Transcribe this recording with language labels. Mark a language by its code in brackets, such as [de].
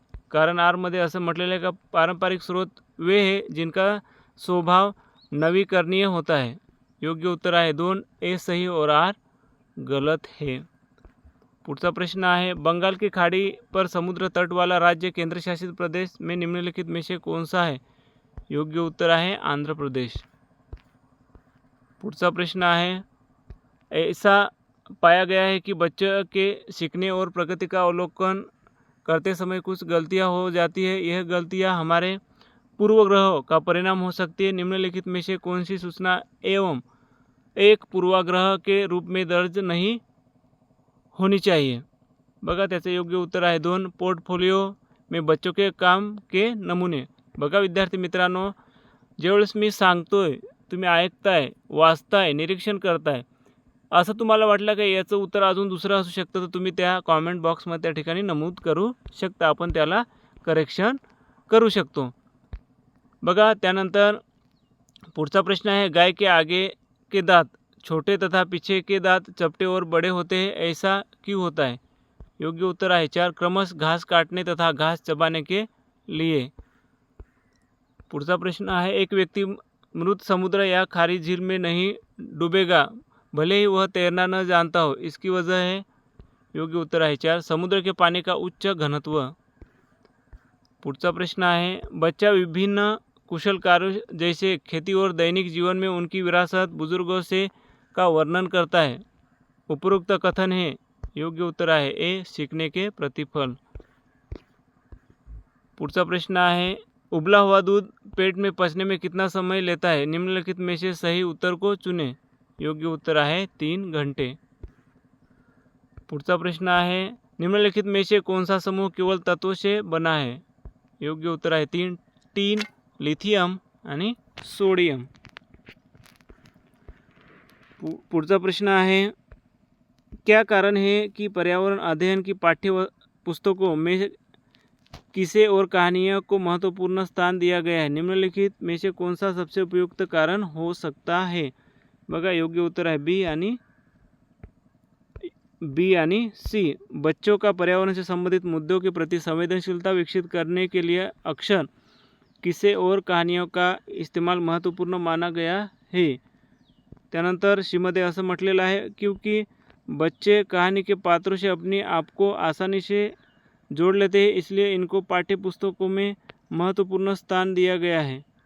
[mr] कारण आर मध्ये असं म्हटलेलं आहे का [hi] पारंपरिक स्रोत वे हैं जिनका स्वभाव नवीकरणीय होता है। [mr] योग्य उत्तर आहे [hi] 2, ए सही और आर गलत है। [mr] पुढचा प्रश्न आहे, [hi] बंगाल की खाड़ी पर समुद्र तट वाला राज्य केंद्रशासित प्रदेश में निम्नलिखित में से कौन सा है? [mr] योग्य उत्तर आहे आंध्र प्रदेश। पुढचा प्रश्न आहे, [hi] ऐसा पाया गया है कि बच्चे के सीखने और प्रगति का अवलोकन करते समय कुछ गलतियां हो जाती है। यह गलतियां हमारे पूर्वाग्रहों का परिणाम हो सकती है। निम्नलिखित में से कौन सी सूचना एवं एक पूर्वाग्रह के रूप में दर्ज नहीं होनी चाहिए? [mr] बघा त्याचे योग्य उत्तर आहे [hi] 2, पोर्टफोलिओ में बच्चों के काम के नमुने। [mr] बघा विद्यार्थी मित्रांनो, ज्यावेळेस मी सांगतोय तुम्ही ऐकताय, वाचताय, निरीक्षण करताय, असं तुम्हाला वाटलं का याचं उत्तर अजून दुसरं असू शकतं, तर तुम्ही त्या कॉमेंट बॉक्समध्ये त्या ठिकाणी नमूद करू शकता, आपण त्याला करेक्शन करू शकतो। बघा त्यानंतर पुढचा प्रश्न आहे, [hi] गाय के आगे के दांत छोटे तथा पीछे के दांत चपटे और बड़े होते हैं, ऐसा क्यों होता है? [mr] योग्य उत्तर आहे [hi] 4, क्रमश घास काटने तथा घास चबाने के लिए। [mr] पुढचा प्रश्न आहे, [hi] एक व्यक्ति मृत समुद्र या खारी झील में नहीं डूबेगा भले ही वह तैरना न जानता हो, इसकी वजह है? [mr] योग्य उत्तर आहे [hi] 4, समुद्र के पानी का उच्च घनत्व। [mr] पुढचा प्रश्न आहे, [hi] बच्चा विभिन्न कुशल कार्यों जैसे खेती और दैनिक जीवन में उनकी विरासत बुजुर्गों से का वर्णन करता है। उपरोक्त कथन है। [mr] योग्य उत्तर आहे [hi] ए, सीखने के प्रतिफल। [mr] पुढचा प्रश्न आहे, [hi] उबला हुआ दूध पेट में पचने में कितना समय लेता है? निम्नलिखित में से सही उत्तर को चुनें। [mr] योग्य उत्तर आहे [hi] 3 घंटे। [mr] पुढचा प्रश्न आहे, [hi] निम्नलिखित में से कौन सा समूह केवल तत्वों से बना है? [mr] योग्य उत्तर आहे टीन, लिथियम आणि सोडियम। पुढचा प्रश्न आहे, [hi] क्या कारण है कि पर्यावरण अध्ययन की पाठ्य पुस्तकों में किसे और कहानियों को महत्वपूर्ण स्थान दिया गया है? निम्नलिखित में से कौन सा सबसे उपयुक्त कारण हो सकता है? [mr] बघा, योग्य उत्तर आहे बी आणि सी। [hi] बच्चों का पर्यावरण से संबंधित मुद्दों के प्रति संवेदनशीलता विकसित करने के लिए अक्सर किसे और कहानियों का इस्तेमाल महत्वपूर्ण माना गया है। [mr] त्यानंतर शीमध्ये असं म्हटलेलं आहे, [hi] क्योंकि बच्चे कहानी के पात्रों से अपने आप को आसानी से जोड़ लेते हैं, इसलिए इनको पाठ्य पुस्तकों में महत्वपूर्ण स्थान दिया गया है।